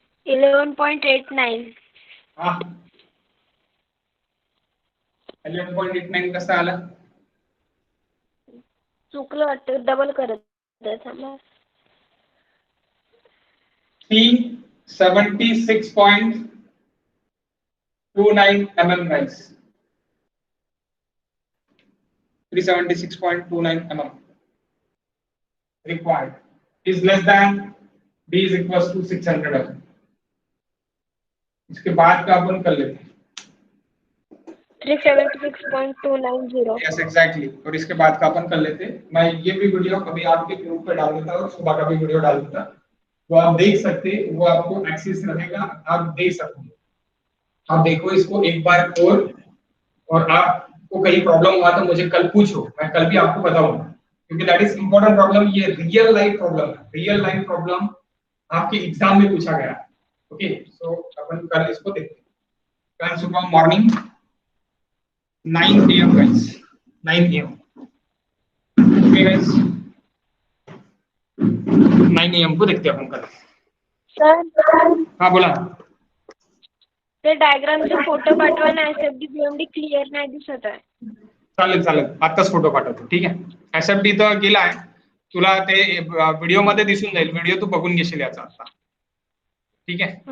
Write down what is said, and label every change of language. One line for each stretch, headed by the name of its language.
Marathi: 11.89. हा 11.89 कसा आला चुकलं वाटतं डबल करत आहे, थांबा.
English: 376.29 mm guys 376.29 mm required is less than b is equals to 600 mm.
Hindi: इसके बाद का अपन कर लेते हैं 376.290. यस एग्जैक्टली और इसके बाद का अपन कर लेते हैं। मैं ये भी वीडियो कभी आपके ग्रुप पे डाल देता और सुबह का भी वीडियो डाल देता, वो आप देख सकते, वो आपको एक्सेस रहेगा, आप देख सकते। आप देखो इसको एक बार और आपको कहीं प्रॉब्लम हुआ तो मुझे कल पूछो, मैं कल भी आपको बताऊंगा, क्योंकि
English: That is important problem.
Hindi: ये रियल लाइफ प्रॉब्लम है, रियल लाइफ प्रॉब्लम आपके एग्जाम में पूछा गया। ओके सो अपन कल इसको देखते हैं। कल सुबह morning 9 AM guys 9 AM okay guys 9 AM को देखते हैं अपन कल। सर हाँ बोला
Marathi: ते डायग्रामचे फोटो पाठवा ना, एसएफडी बीएमडी क्लिअर नाही दिसत आहे. चालेल चालेल आत्ताच फोटो पाठवतो ठीक आहे। एसएफडी तर गेलाय, तुला ते व्हिडिओ मध्ये दिसून जाईल, व्हिडिओ तू बघून घेशील याचा आता ठीक आहे,